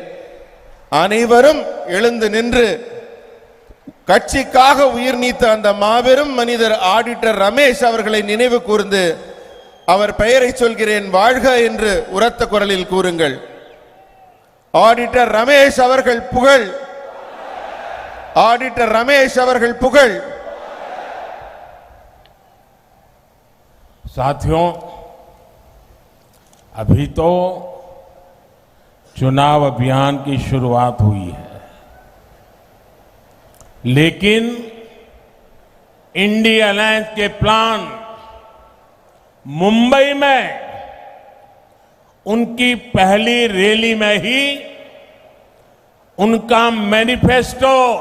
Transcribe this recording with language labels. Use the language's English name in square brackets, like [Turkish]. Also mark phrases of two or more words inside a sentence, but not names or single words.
[Tamil] அனைவரும் எழுந்து நின்று கட்சிக்காக உயிர் நீத்த அந்த மாபெரும் மனிதர் ஆடிட்டர் ரமேஷ் அவர்களை நினைவு கூர்ந்து அவர் பெயரை சொல்கிறேன், வாழ்க என்று உரத்த குரலில் கூறுங்கள். ஆடிட்டர் ரமேஷ் அவர்கள் புகழ், ஆடிட்டர் ரமேஷ் அவர்கள் புகழ். [Hindi] साथियों, अभी तो चुनाव अभियान की शुरुआत हुई है, लेकिन इंडिया अलायंस के प्लान मुंबई में उनकी पहली रैली में ही उनका मैनिफेस्टो,